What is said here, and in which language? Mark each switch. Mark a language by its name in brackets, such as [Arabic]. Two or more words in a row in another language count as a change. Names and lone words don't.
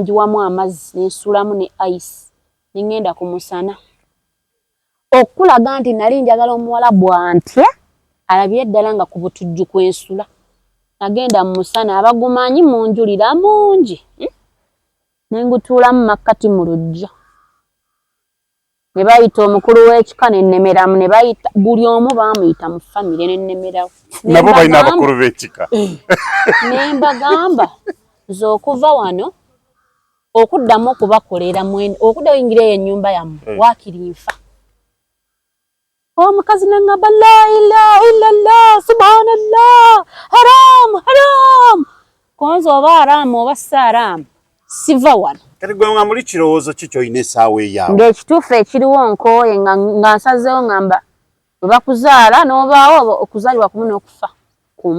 [Ganda] ngiwamu amazzi ne nsulamu ne ice ne ŋŋenda ku musana okulaga nti nali njagala omuwala bwantye alabye ddala nga ku butujju kwensula nagenda mu musana abagumanyi munjulira mungi ne ngutuulamu makkati mu luggya ne bayita omukulu w'ekika ne nnemeramu ne bayita buli omu baamuyita mu famire ne nnemerawo nabo balina abakulu b'ekika ne mbagamba nze okuva wano okuddamu okubakolera okudda oyingira eyo ennyumba yammwe waakiri nfa omukazi n'aŋŋamba [Arabic] لا إله إلا الله سبحان الله حرام حرام [Ganda] konza oba haramu oba si haramu siva wano kati gwe nga muli kirowoozo ki ky'olina essaawa eyaawo ng'ekituufu ekiriwo nkooye nga nsazeewo ŋŋamba bwe bakuzaala n'obaawo okuzaalibwa kumu n'okufa kumu